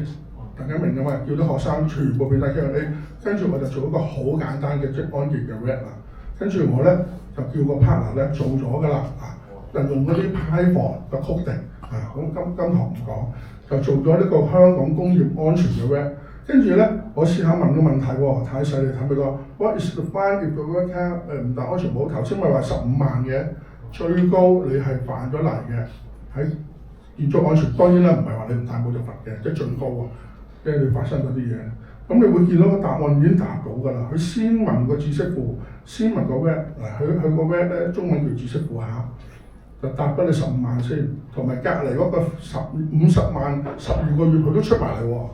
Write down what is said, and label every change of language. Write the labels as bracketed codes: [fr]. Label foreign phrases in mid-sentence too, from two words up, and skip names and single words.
[yue] 大家明㗎嘛？叫啲學生全部變晒 Q&A， 跟住我就做一個好簡單嘅職安健嘅 rap 啦，跟住我咧就叫個 partner 咧做咗㗎啦，就用嗰啲 Python 嘅 coding 咁今堂唔講，就做咗呢個香港工業安全嘅 rap。跟住咧，我試下問個問題喎，太細你睇唔到 ？ [en] What is the fine if the worker [yue] 唔戴安全帽？頭先咪話15萬嘅，最高你係犯咗例嘅喺建築安全。當然啦，唔係話你唔戴帽就罰嘅，即係最高啊，即係你發生嗰啲嘢。咁你會見到個答案已經答到㗎啦。佢先問個知識庫，先問個 web 嗱，佢個 web 咧中文叫知識庫嚇，就答得你15萬先，同埋隔離嗰個50萬12個月佢都出埋嚟喎。